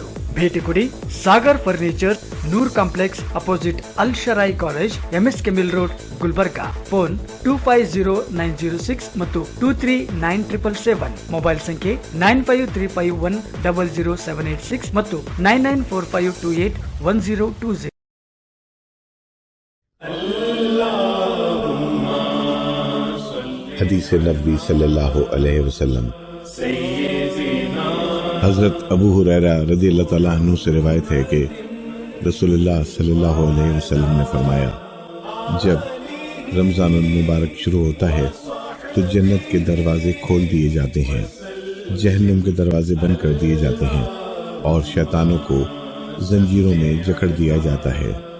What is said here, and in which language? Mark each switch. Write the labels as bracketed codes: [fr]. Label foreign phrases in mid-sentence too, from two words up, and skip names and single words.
[kn] ಭೇಟಿ ಕೊಡಿ ಸಾಗರ್ ಫರ್ನಿಚರ್, ನೂರ್ ಕಾಂಪ್ಲೆಕ್ಸ್ ಅಪೋಸಿಟ್ ಅಲ್ ಶರಾಯಿ ಕಾಲೇಜ್, ಎಂಎಸ್ಕೆ ಮಿಲ್ ರೋಡ್, ಗುಲ್ಬರ್ಗಾ. ಫೋನ್ 250906 ಮತ್ತು 239777. ಮೊಬೈಲ್ ಸಂಖ್ಯೆ 9535100786 ಮತ್ತು 9945281020. [ur] حدیث نبوی صلی اللہ علیہ وسلم. حضرت ابو ہریرہ رضی اللہ تعالیٰ عنہ سے روایت ہے کہ رسول اللہ صلی اللہ علیہ وسلم نے فرمایا، جب رمضان المبارک شروع ہوتا ہے تو جنت کے دروازے کھول دیے جاتے ہیں، جہنم کے دروازے بند کر دیے جاتے ہیں اور شیطانوں کو زنجیروں میں جکڑ دیا جاتا ہے.